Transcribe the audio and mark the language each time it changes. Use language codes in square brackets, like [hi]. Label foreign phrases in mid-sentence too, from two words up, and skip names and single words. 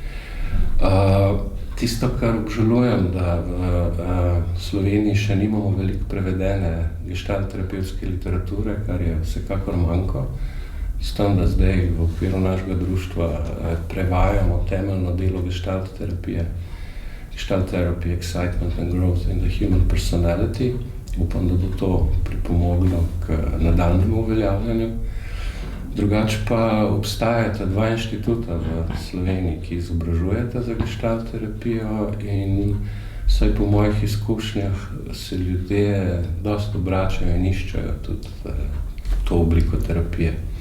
[sl] Tisto, kar obžalujem, da v Sloveniji še nimamo veliko prevedene gestalt terapevtske literature, kar je vsekakor manjko. S tem, da zdaj v okviru našega društva prevajamo temeljno delo gestalt terapije, [en] Gestalt Therapy, Excitement and Growth in the Human Personality. [sl] Upam, da bo to pripomoglo k nadaljnjemu uveljavljanju. Drugače pa obstajata dva inštituta v Sloveniji, ki izobražujeta za gestalt terapijo in vsaj po mojih izkušnjah se ljudje dosti obračajo in iščejo tudi to obliko terapije.